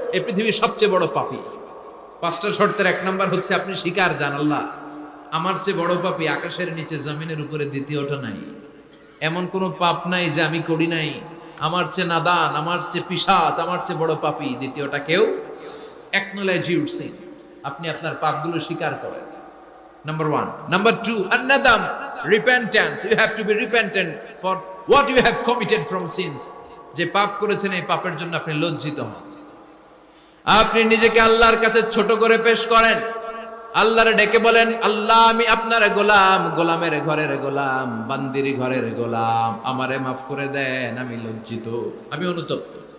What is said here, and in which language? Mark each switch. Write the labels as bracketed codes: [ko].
[bn] এই পৃথিবীর সবচেয়ে বড় পাপী। পাঁচটা শর্তের এক নাম্বার হচ্ছে আপনি স্বীকার জান, আল্লাহ আমার চেয়ে বড় পাপী আকাশের নিচে জমিনের উপরে দ্বিতীয়টা নাই। এমন কোনো পাপ নাই যে আমি করি নাই। আমার চেয়ে নাদান, আমার চেয়ে পিশাচ, আমার চেয়ে বড় পাপী দ্বিতীয়টা কেউ। [en] acknowledge your sin, [bn] আপনি আপনার পাপগুলো স্বীকার করেন। [en] Number one. Number two, an-nadam, repentance. You have to be repentant for what you have committed from sins. [bn] যে পাপ করেছেন এই পাপের জন্য আপনি লজ্জিত হন। আপনি নিজেকে আল্লাহর কাছে ছোট করে পেশ করেন, আল্লাহরে ডেকে বলেন, আল্লাহ আমি আপনার গোলাম, গোলামের ঘরের গোলাম, বান্দির ঘরের গোলাম, আমারে মাফ করে দেন, আমি লজ্জিত, আমি অনুতপ্ত।